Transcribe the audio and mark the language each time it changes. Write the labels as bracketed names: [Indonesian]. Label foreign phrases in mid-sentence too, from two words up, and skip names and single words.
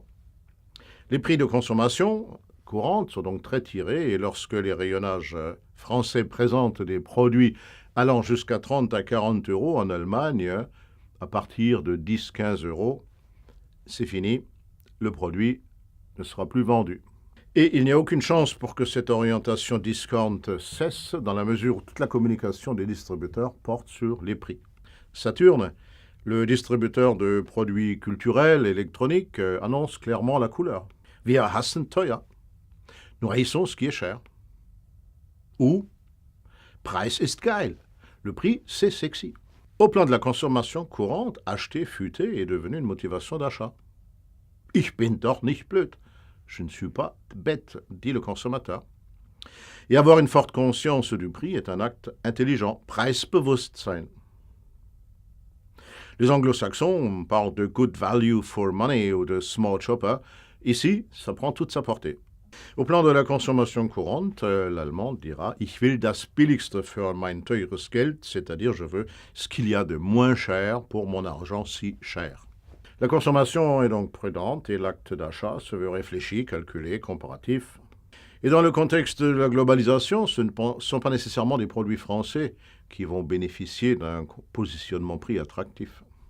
[French] Les prix de consommation courante sont donc très tirés, et lorsque les rayonnages français présentent des produits allant jusqu'à 30 à 40 euros en Allemagne, à partir de 10-15 euros, c'est fini, le produit ne sera plus vendu. Et il n'y a aucune chance pour que cette orientation discount cesse, dans la mesure où toute la communication des distributeurs porte sur les prix. Saturn, le distributeur de produits culturels et électroniques, annonce clairement la couleur. [German] Wir hassen teuer. [French] Nous haïssons ce qui est cher. [German] Ou Preis ist geil. [French] Le prix, c'est sexy. Au plan de la consommation courante, acheter futé est devenu une motivation d'achat. [German] Ich bin doch nicht blöd. [French] Je ne suis pas bête, dit le consommateur. Et avoir une forte conscience du prix est un acte intelligent, Preisbewusstsein. Les anglo-saxons parlent de [English] good value for money [French] ou de [English] small shopper. [French] Ici, ça prend toute sa portée. Au plan de la consommation courante, l'allemand dira « [German] Ich will das billigste für mein teures Geld », [French] c'est-à-dire « je veux ce qu'il y a de moins cher pour mon argent si cher ». La consommation est donc prudente et l'acte d'achat se veut réfléchi, calculé, comparatif. Et dans le contexte de la globalisation, ce ne sont pas nécessairement des produits français qui vont bénéficier d'un positionnement prix attractif.